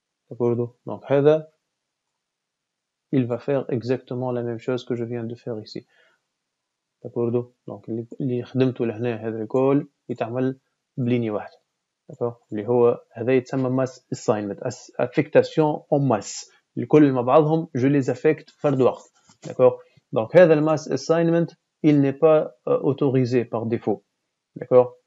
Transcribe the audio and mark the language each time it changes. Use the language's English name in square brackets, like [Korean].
[French] d'accord donc [Arabic] هذا [French] il va faire exactement la même chose que je viens de faire ici. d'accord [Arabic] donc اللي خدمته لهنا هذا الكل يتعمل بلينية واحدة. [French] d'accord [Arabic] اللي هو هذا يتسمى mass assignment [French] affectation en masse. [Arabic] الكل مع بعضهم [French] je les affecte [Arabic] فرد واحد. [French] d'accord donc [Arabic] هذا mass assignment [French] il n'est pas autorisé par défaut. D'accord?